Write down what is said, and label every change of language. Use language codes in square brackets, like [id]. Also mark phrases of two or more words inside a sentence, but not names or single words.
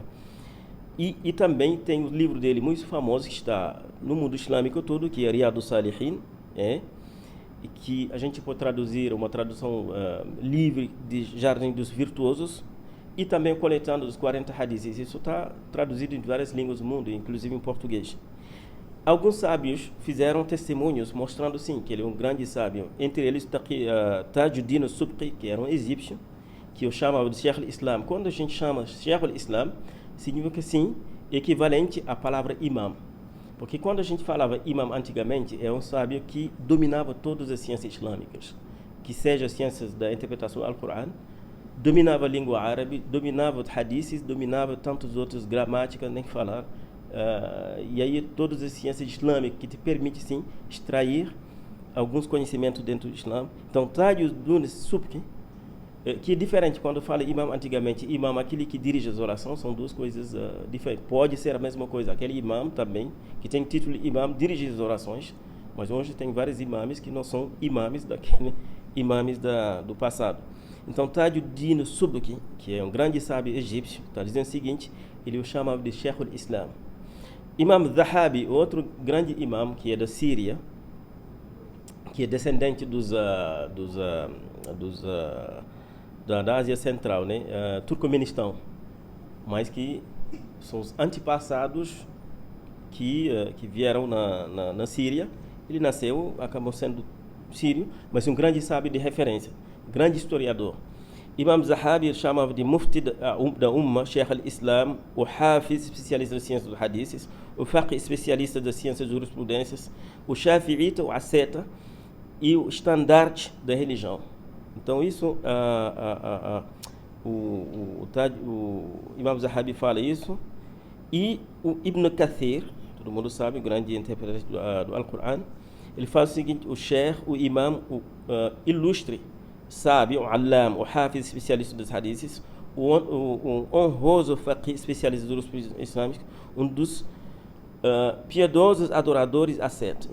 [pt] E também tem o livro dele muito famoso que está no mundo islâmico todo, que é Riyadus Salihin, e que a gente pode traduzir uma tradução livre de Jardim dos Virtuosos, e também coletando os 40 hadiths. Isso está traduzido em várias línguas do mundo, inclusive em português. Alguns sábios fizeram testemunhos mostrando sim que ele é um grande sábio. Entre eles Tajuddin al-Subki, que era um egípcio, que eu chamava de [ar] شيخ الإسلام. [pt] Quando a gente chama [ar] شيخ الإسلام, [pt] significa sim equivalente à palavra imam. Porque quando a gente falava imam antigamente, é um sábio que dominava todas as ciências islâmicas, que seja as ciências da interpretação do Alcorão, dominava a língua árabe, dominava os hadiths, dominava tantos outros gramáticas, nem falar. E aí todas as ciências islâmicas que te permitem sim extrair alguns conhecimentos dentro do Islã. Então Tajuddin al-Subki, que é diferente quando fala imam antigamente, imam aquele que dirige as orações, são duas coisas diferentes. Pode ser a mesma coisa, aquele imam também que tem título de imam dirige as orações, mas hoje tem vários imames que não são imames daquele imames do passado. Então Tajuddin al-Subki, que é um grande sábio egípcio, está dizendo o seguinte, ele o chamava de [ar] شيخ الإسلام. [pt] Imam Zahabi, outro grande imam que é da Síria, que é descendente da Ásia Central, Turcomenistão, mas que são os antepassados que vieram na Síria Ele nasceu, acabou sendo sírio, mas um grande sábio de referência, grande historiador. Imam Zahabi chamava de mufti da Umma, [ar] شيخ الإسلام, [pt] o Hafiz, especialista das ciências dos hadiths, o Faqih, especialista das ciências das jurisprudências, o Shafi'ita, o asceta e o estandarte da religião. Então isso, o Imam Zahabi fala isso, e o Ibn Kathir, todo mundo sabe, o grande intérprete do Alcorão, ele fala o seguinte: o Sheikh, o Imam, o ilustre sábio, o Allam, o Hafiz, especialista dos hadiths, o honroso Faqih, especialista dos jurisprudências islâmicos, um dos piedosos adoradores ascetas.